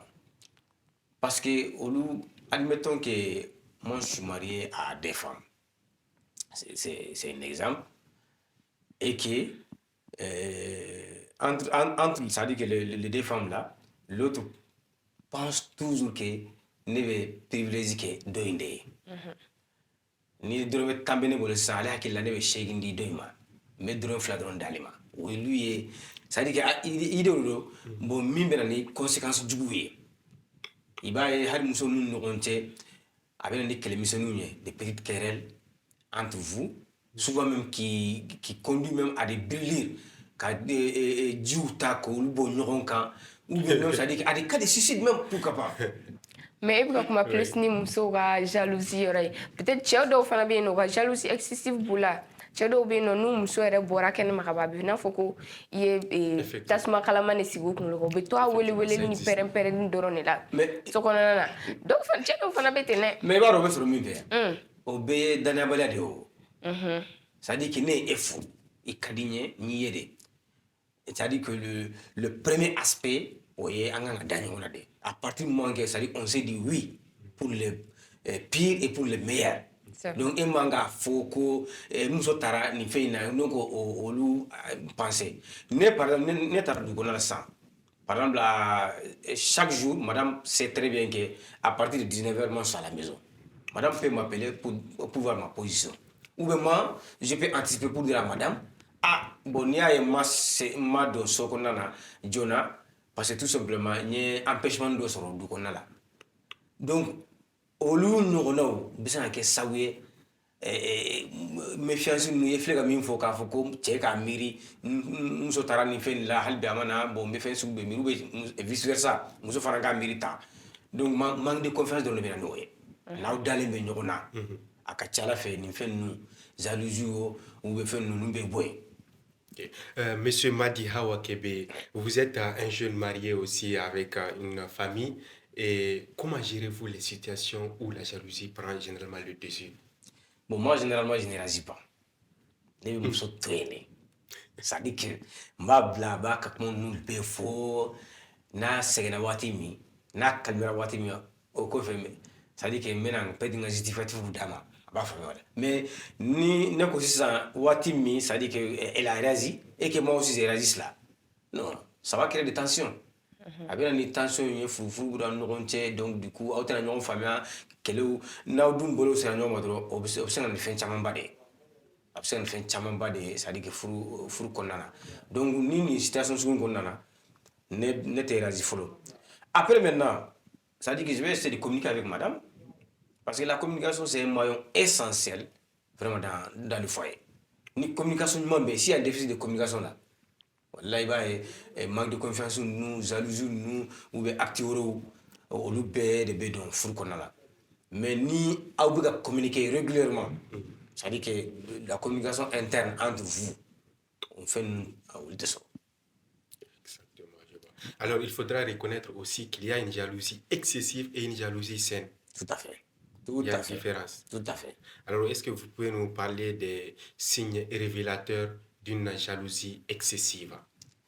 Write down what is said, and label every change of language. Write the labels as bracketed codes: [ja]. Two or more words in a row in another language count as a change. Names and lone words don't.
[fr] Parce que, admettons que moi je suis marié à des femmes. C'est un exemple. Et que, entre ça dit que les deux femmes là, l'autre pense toujours que [bm] ne bɛ privilège kɛ dɔ in de ye ni dɔrɔmɛ 10 bɛ ne bolo sisan ale hakili la ne bɛ 8 di dɔ in ma n bɛ dɔrɔmɛ 2 dɔrɔn d'ale ma o ye lu ye [fr] c'est à dire que idée de [bm] don bon min bɛ na ni conséquence jugu ye i b'a ye hali muso ninnu ni ɲɔgɔn cɛ a bɛ na ni kɛlɛmisɛnninw ye [fr] des petites querelles entre vous souvent même qui conduit même à des brûlures [bm] ka jiw ta k'olu bɔ ɲɔgɔn kan [fr] ou bien même c'est à dire à des cas de suicide même pourquoi pas. [bm] Mais i bɛ ka kuma plus ni musow ka jalousie yɔrɔ ye peut-être cɛw dɔw fana bɛ yen nɔ u ka [fr] jalousie excessive [bm] b'u la cɛ dɔw bɛ yen nɔ n'u muso yɛrɛ bɔra kɛnɛma ka ban a bɛ i n'a fɔ ko i ye tasuma kalama de sigi u kunkolo kan u bɛ to a weleweleli ni pɛrɛn-pɛrɛnni dɔrɔn de la [fr] Mais- [bm] so kɔnɔna na cɛ dɔw fana bɛ ten dɛ. mais i b'a dɔn o bɛ sɔrɔ min fɛ yan o bɛɛ ye danayabaliya de ye o [fr] c'est à dire que [bm] ne ye e furu i ka di n ye n y'i ye de [fr] c'est à dire que le premier aspect [bm] o ye an kan ka da ɲɔgɔn na de [fr] à partir du moment que c'est à dire on s'est dit oui pour le pire et pour le meilleur C'est vrai. [bm] donc e man k'a fɔ ko muso taara nin fɛn in na donc olu pensé ne [fr] par exemple [bm] ne taara dugu kɔnɔna [fr] la sisan par exemple chaque jour madame sait très bien que à partir de 19h moi je suis à la maison madame peut m'appeler pour voir ma position ou bien moi je peux anticiper pour dire à madame bon [bm] n'i y'a ye ma don so kɔnɔna na joona [fr] parce que tout simplement [bm] n ye empêchement dɔ sɔrɔ du kɔnɔna la donc olu ɲɔgɔnnaw bɛ se ka kɛ sababu ye méfiance ninnu ye filɛ ka min fɔ k'a fɔ ko cɛ k'a miiri n muso taara nin fɛn nin la hali bi a ma na bon n bɛ fɛn sugu bɛɛ miiri [fr] ou bien vice versa [bm] muso fana k'a miiri tan donc [fr] manque de confiance [bm] dɔrɔn de bɛ na n'o ye n'aw dalen bɛ ɲɔgɔn na a ka ca ala fɛ nin fɛn ninnu jalousie o [fr] ou bien [bm] fɛn ninnu bɛ bɔ yen. [fr] Ok. Monsieur Madi Hawa Kebe, vous êtes un jeune marié aussi avec une famille. Et comment gérez-vous les situations où la jalousie prend généralement le dessus? Bon, moi, généralement, je ne réagis pas. [bm] Ne bɛ muso to yen de [fr] c'est à dire que [bm] n b'a bila a b'a ka kuma ninnu bɛɛ fɔ n'a sɛgɛnna waati min n'a kalimera waati min o kɔfɛ [fr] c'est à dire que [bm] n bɛna peut-être n ka justificatif d'a ma a b'a faamuya wala mais ni ne ko sisan waati min c'est [fr] à dire que elle a réagi et que moi aussi j'ai réagi cela non ça va créer des tensions [bm] a bɛ na ni tension ye furufuru b'u ni ɲɔgɔn cɛ [fr] donc du coup [bm] aw tɛna ɲɔgɔn faamuya kɛlɛw n'aw dun bolo sera ɲɔgɔn ma dɔrɔn o bɛ se ka na ni fɛn camanba de ye a bɛ se ka na ni fɛn camanba de ye [fr] c'est à dire que [bm] furu kɔnɔna na donc ni nin situation sugu in kɔnɔna na ne tɛ réagi fɔlɔ [fr] après maintenant c'est à dire que je vais essayer de communiquer avec madame parce que la communication c'est un maillon essentiel vraiment dans le foyer [bm] ni communication ɲuman bɛ yen [fr] s'il y a un déficit de communication là [bm] wallahi i b'a ye [fr] manque de confiance ninnu jalousie ninnu ou bien acte [bm] wɛrɛw olu bɛɛ de bɛ don furu kɔnɔna la [fr] mais [bm] ni aw bɛ ka communiquer régulièrement [fr] c'est à dire que la communication interne entre vous on fait [bm] olu tɛ sɔrɔ. [fr] Exactement, je vois. Alors, il faudra reconnaître aussi qu'il y a une jalousie excessive et une jalousie saine. Tout à fait. Il y a une différence. Tout à fait. Alors, est-ce que vous pouvez nous parler des signes révélateurs d'une jalousie excessive?